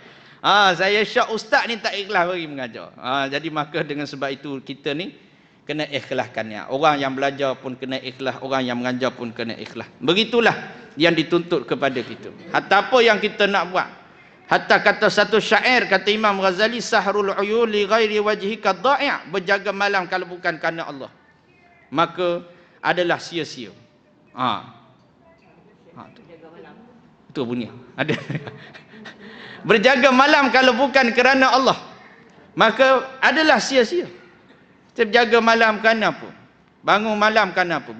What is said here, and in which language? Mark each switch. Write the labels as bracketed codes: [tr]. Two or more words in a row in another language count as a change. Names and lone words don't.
[ms] Saya syak ustaz ni tak ikhlas bagi mengajar. Jadi maka dengan sebab itu kita ni kena ikhlaskannya. Orang yang belajar pun kena ikhlas, orang yang mengajar pun kena ikhlas. Begitulah yang dituntut kepada kita. Hatta apa yang kita nak buat. Hatta kata satu syair, kata Imam Ghazali, [ar] سهر العيون لغير وجهك ضائع', [ms] berjaga malam kalau bukan kerana Allah, maka adalah sia-sia. Itu bunyi. Ada. Berjaga malam kalau bukan kerana Allah, maka adalah sia-sia. Terjaga malam kerana apa? Bangun malam kerana apa?